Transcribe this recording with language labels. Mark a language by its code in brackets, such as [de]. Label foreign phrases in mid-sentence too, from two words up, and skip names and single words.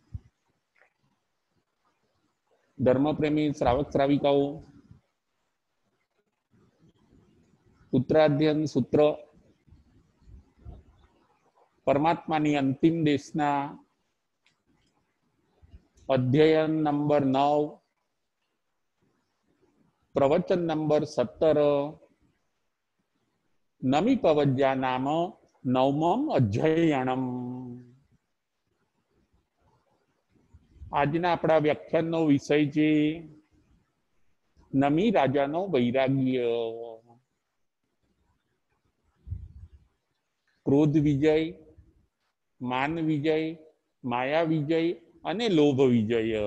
[hi] धर्मप्रेमी श्रावक श्राविकाओं उत्तराध्ययन सूत्र [gu] પરમાત્માની અંતિમ દેશના [hi] अध्ययन नंबर 9 प्रवचन नंबर 17 नमी पवज्या नाम नवमम अध्ययनम [gu] આજના આપણા વ્યાખ્યાનનો વિષય છે નમી રાજાનો વૈરાગ્ય ક્રોધ વિજય માન વિજય માયા વિજય અને લોભ વિજય